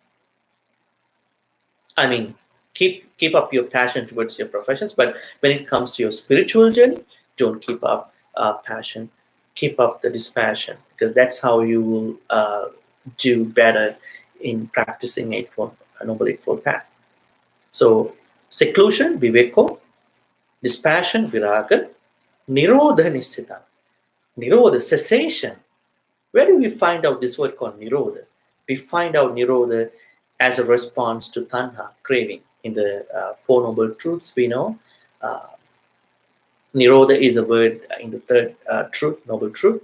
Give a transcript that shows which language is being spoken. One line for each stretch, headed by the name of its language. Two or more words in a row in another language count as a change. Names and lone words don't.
English: I mean, keep up your passion towards your professions, but when it comes to your spiritual journey, don't keep up passion. Keep up the dispassion, because that's how you will do better in practicing noble eightfold path. So seclusion,
Pali: viveko, dispassion, viraga, nirodha nisita. Nirodha,
English: cessation. Where do we find out this word called nirodha? We find out nirodha as a response to tanha, craving. In the Four Noble Truths, we know Nirodha is a word in the third truth, noble truth.